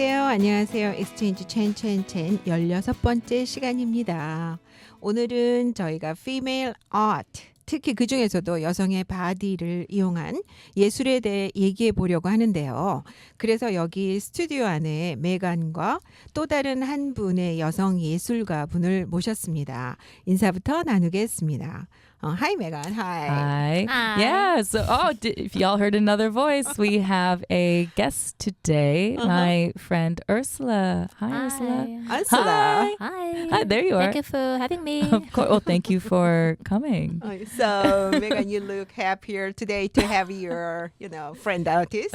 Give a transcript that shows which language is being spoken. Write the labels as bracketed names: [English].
[Korean] 안녕하세요. Exchange Chan 16번째 시간입니다. 오늘은 저희가 [English] female art, [Korean] 특히 그 중에서도 여성의 바디를 이용한 예술에 대해 얘기해 보려고 하는데요. 그래서 여기 스튜디오 안에 메간과 또 다른 한 분의 여성 예술가 분을 모셨습니다. 인사부터 나누겠습니다. [English] Hi, Megan. Hi. Yeah. So, if y'all heard another voice, we have a guest today, my friend Ursula. Hi, Ursula. Ursula. Hi. There you are. Thank you for having me. Of course. Well, thank you for coming. So, Megan, you look happier today to have your, friend artist.